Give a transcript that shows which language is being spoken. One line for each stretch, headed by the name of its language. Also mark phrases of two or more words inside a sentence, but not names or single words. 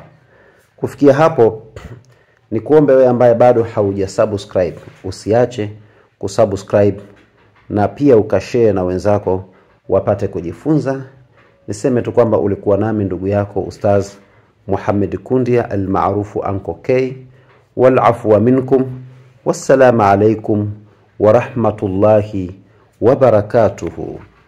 Swahili: Kufikia hapo, ni kuombe wewe ambaye bado haujasubscribe usiache kusubscribe, na pia ukashare na wenzako wapate kujifunza Niseme tu kwamba ulikuwa nami ndugu yako Ustaz Muhammad Kundia almaarufu Uncle K.
Arabic: والعفو منكم. والسلام عليكم ورحمة الله وبركاته.